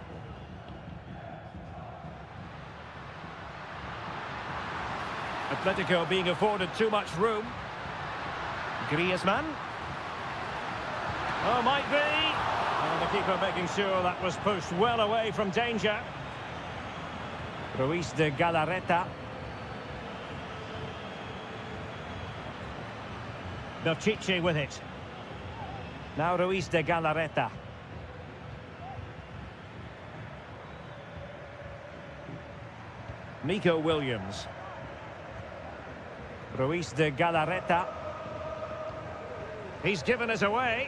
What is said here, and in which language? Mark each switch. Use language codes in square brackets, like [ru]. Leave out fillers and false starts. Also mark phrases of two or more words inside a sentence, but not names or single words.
[en] Atletico being afforded too much room. Griezmann. Oh, might be. And the keeper making sure that was pushed well away from danger. Ruiz de Galarreta. Belchiche with it. Now Ruiz de Galarreta. Nico Williams. Ruiz de Galarreta. He's given us away.